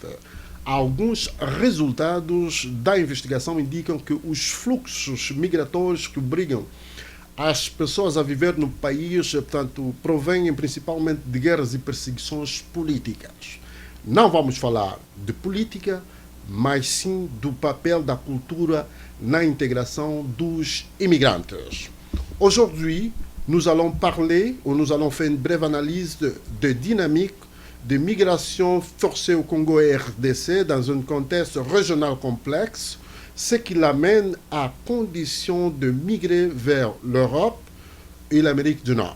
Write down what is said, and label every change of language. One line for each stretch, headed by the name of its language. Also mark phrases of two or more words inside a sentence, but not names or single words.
Portuguese: Alguns resultados da investigação indicam que os fluxos migratórios que obrigam as pessoas a viver no país, portanto, provêm principalmente de guerras e perseguições políticas. Não vamos falar de política, mas sim do papel da cultura na intégration dos immigrantes.
French: Aujourd'hui, nous allons faire une brève analyse de dynamique de migration forcée au Congo et RDC dans un contexte régional complexe, ce qui l'amène à condition de migrer vers l'Europe et l'Amérique du Nord.